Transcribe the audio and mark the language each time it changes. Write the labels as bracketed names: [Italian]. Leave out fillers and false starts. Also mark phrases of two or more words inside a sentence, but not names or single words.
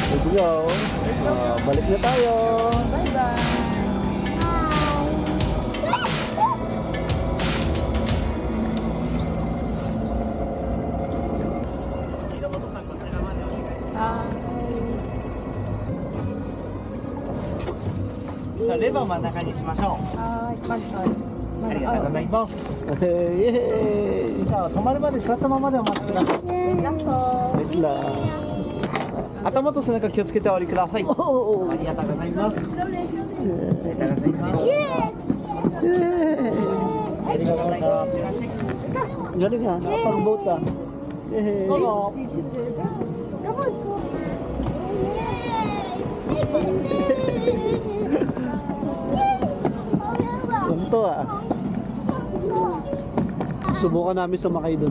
[English] Let's go. [Filipino] Balik na tayo. [English] Bye-bye. Ah. [Japanese] さあレバー真ん中にしましょう [Filipino] Mag-on. [Japanese] ありがとうございます Yay! じゃあ止まるまで座ったままでお待ちください [Filipino] Wait lang po. Wait lang. [Japanese] 頭と背中気をつけてお降りください Oh! ありがとうございますありがとうございます ありがとうございます [Filipino] Galing ha, nakapag-boat ah. Yay! Ganito ah. Subukan namin sumakay doon.